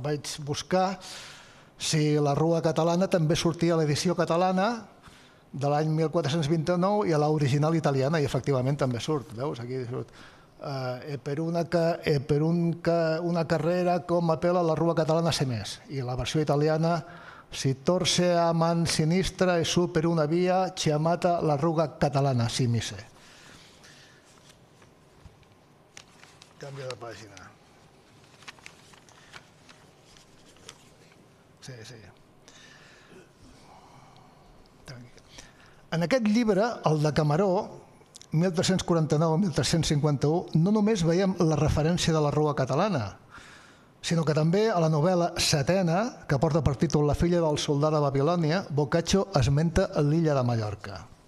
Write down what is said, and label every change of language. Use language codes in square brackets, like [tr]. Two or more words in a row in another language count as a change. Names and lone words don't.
[ca] Vaig buscar si la Rua Catalana també sortia a l'edició catalana de l'any 1429 i a l'original italiana, i efectivament també surt. Veus? Aquí surt. Per una carrera com apela la Rua Catalana se més. [it] I la versió italiana: si torce a man sinistra e su per una via chiamata la Rua Catalana, si mi sé. [ca] Canvia de pàgina. Sí. En aquest llibre, el Decameró, 1349-1351, no només veiem la referència de la Rua Catalana, sinó que també a la novel·la setena, que porta per títol La filla del soldà de Babilònia, Boccaccio esmenta l'illa de Mallorca.